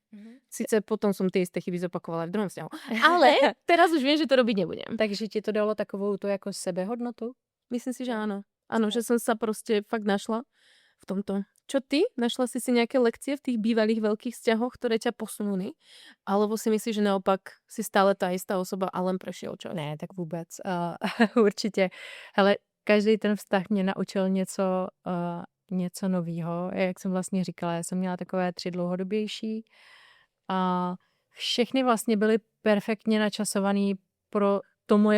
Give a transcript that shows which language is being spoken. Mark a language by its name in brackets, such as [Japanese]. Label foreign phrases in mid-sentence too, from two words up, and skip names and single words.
[Slovak] Sice potom som tie isté chyby zopakovala v druhom vzťahu, ale teraz už viem, že to robiť nebudem. [Czech] Takže ti to dalo takovou to jako sebehodnotu? [Slovak] Myslím si, že áno. Áno, že som sa proste fakt našla v tomto. Čo ty? Našla si si nejaké lekcie v tých bývalých veľkých vzťahoch, ktoré ťa posunuli? Alebo si myslíš, že naopak si stále tá istá osoba a len prešiel čas? [Czech] Ne, tak vůbec. Určitě. Hele, každý ten vztah mě naučil něco novýho. Jak jsem vlastně říkala, já jsem měla takové 3 dlouhodobější a všechny vlastně byly perfektně načasovaný pro to moje